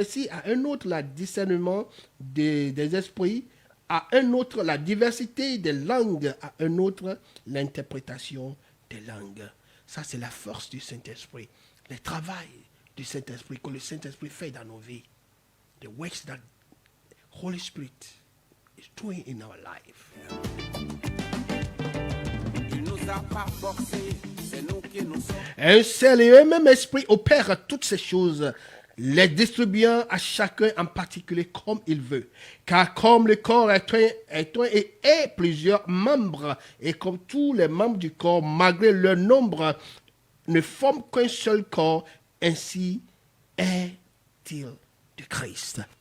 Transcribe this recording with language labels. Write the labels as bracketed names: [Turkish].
[French] à un autre le discernement des esprits, à un autre la diversité des langues, à un autre l'interprétation des langues. Ça, c'est la force du Saint-Esprit, le travail du Saint-Esprit que le Saint-Esprit fait dans nos vies. [English] The works that Holy Spirit is doing in our life. [French] Il nous a pas forcés, c'est nous qui nous sommes. Un seul et un même esprit opère toutes ces choses, les distribuant à chacun en particulier comme il veut. Car comme le corps est un et est plusieurs membres, et comme tous les membres du corps, malgré leur nombre, ne forment qu'un seul corps, ainsi est-il de Christ.